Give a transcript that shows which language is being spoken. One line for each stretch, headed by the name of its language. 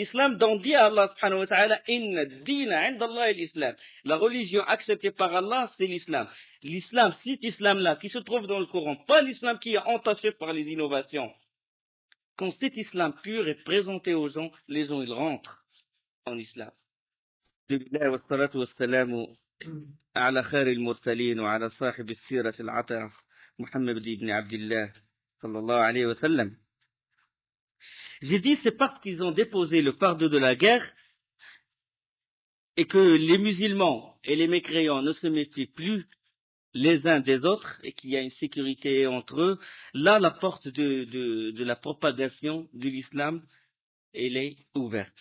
French: L'islam dont dit Allah
Arabic: subhanahu wa ta'ala, inna dina inda Allah
French: l'islam. La religion acceptée par Allah, c'est l'islam. L'islam, cet islam-là, qui se trouve dans le Coran, pas l'islam qui est entaché par les innovations. Quand cet islam pur est présenté aux gens, les gens, ils rentrent en islam.
Arabic: Alhamdulillah wa salatu wa salamu على خير المرسلين وعلى صاحب السيرة العطرة محمد بن عبد الله صلى الله عليه وسلم.
French: J'ai dit c'est parce qu'ils ont déposé le fardeau de la guerre et que les musulmans et les mécréants ne se méfient plus les uns des autres et qu'il y a une sécurité entre eux. Là, la porte de la propagation de l'islam, elle est ouverte.